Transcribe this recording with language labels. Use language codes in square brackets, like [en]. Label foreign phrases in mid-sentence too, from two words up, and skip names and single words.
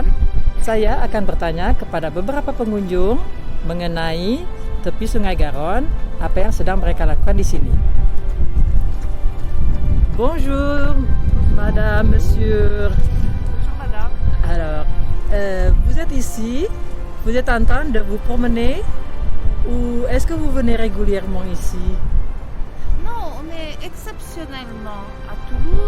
[id] Saya akan bertanya kepada beberapa pengunjung mengenai tepi Sungai Garon, apa yang sedang mereka lakukan di sini. [fr] Bonjour, madame, monsieur. Bonjour madame. Alors, vous êtes ici, vous êtes en train de vous promener ou est-ce que vous venez régulièrement ici? Non, on est exceptionnellement à Toulouse.